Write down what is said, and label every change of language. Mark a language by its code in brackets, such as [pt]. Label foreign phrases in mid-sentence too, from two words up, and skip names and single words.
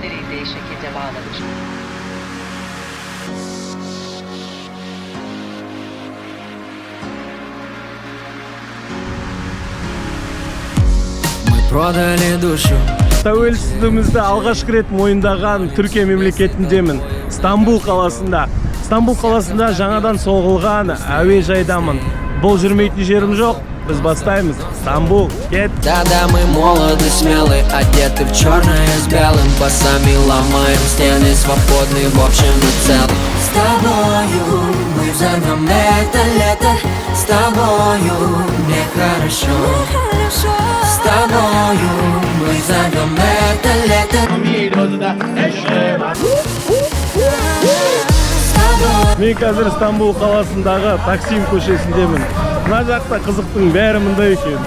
[tr] istediği şekilde bağlanır. [ru] Продали душу. [kk] Тәуелсіздігімізді алғашқы рет мойындаған Түркия мемлекетіндемін. Стамбул қаласында. Стамбул қаласында жаңадан соғылған әуежайдамын. Бұл жүрмейтін жерім жоқ. Біз бастаймыз. Стамбул, кет. [ru] Да-да, мы молоды, смелы, одеты в черное с белым. Басами ломаем стены, свободны в общем и целом. С тобою мы взорвем это лето. С тобою мне хорошо. С тобою мы взорвем это лето. [kk] Мен қазір Стамбул қаласындағы Таксим көшесіндемін. Мына жақта қызықтың бәрі мында екен.